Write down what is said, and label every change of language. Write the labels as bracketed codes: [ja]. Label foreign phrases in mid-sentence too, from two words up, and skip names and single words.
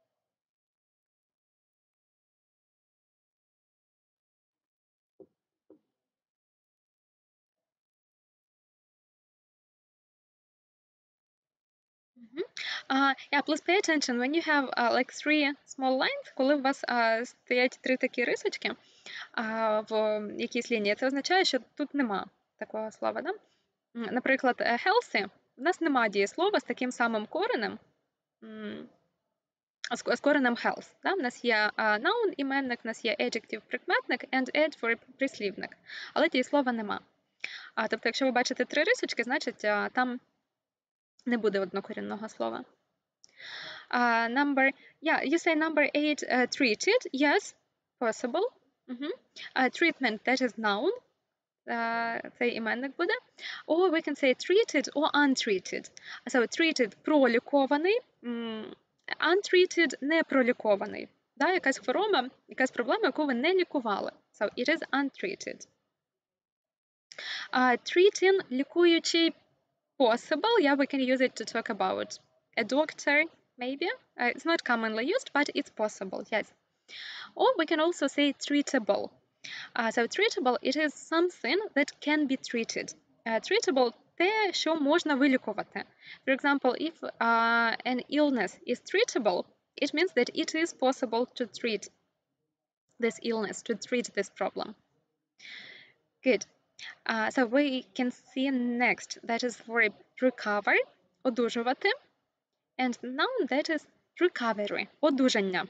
[en] Yeah, please pay attention when you have like 3 small lines, [uk] коли у вас стоять 3 такі рисочки в якійсь лінії, це означає, що тут нема такого слова, да? Наприклад, healthy, у нас нема дієслова з таким самим коренем, з коренем health. Да? У нас є noun, іменник, у нас є adjective, прикметник [en] and adverb, [uk] прислівник. Але дієслова нема. Тобто, якщо ви бачите 3 рисочки, значить там не буде однокорінного слова. [en] You say number 8, treated. Yes, possible. Treatment, that is noun. [uk] Цей іменник буде. [en] Or we can say treated or untreated. So treated – пролікований, untreated – [uk] не пролікований. Да, якась хвороба, якась проблема, яку ви не лікували. [en] So it is untreated. Treating – лікуючий, possible. Yeah, we can use it to talk about a doctor, maybe. It's not commonly used, but it's possible, yes. Or we can also say treatable. So treatable, it is something that can be treated. Treatable – [uk] те, що можна вилікувати. [en] For example, if an illness is treatable, it means that it is possible to treat this illness, to treat this problem. Good. So we can see next, that is verb recover, одужувати, and noun, that is recovery, одужання.